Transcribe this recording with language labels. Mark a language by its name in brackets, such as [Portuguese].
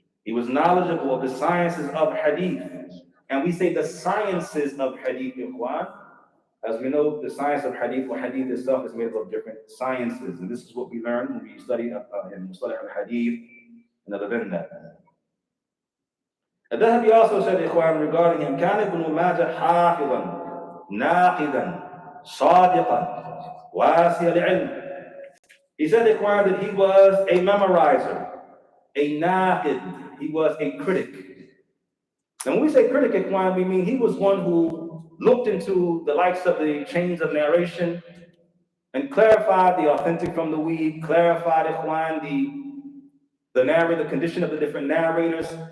[English] He was knowledgeable of the sciences of hadith. And we say the sciences of hadith, ikhwan. As we know, the science of hadith, or hadith itself, is made up of different sciences. And this is what we learn when we study in Mustalah al-Hadith and other than that. Al-Dhahabi also said, ikhwan, regarding him, [Arabic] كان ابن ماجه حافظا ناقدا صادقا واسع العلم. [English] He said, ikhwan, that he was a memorizer, a naqid, he was a critic. And when we say critic, ikhwan, we mean he was one who looked into the likes of the chains of narration and clarified the authentic from the weak, clarified, ikhwan, the condition of the different narrators.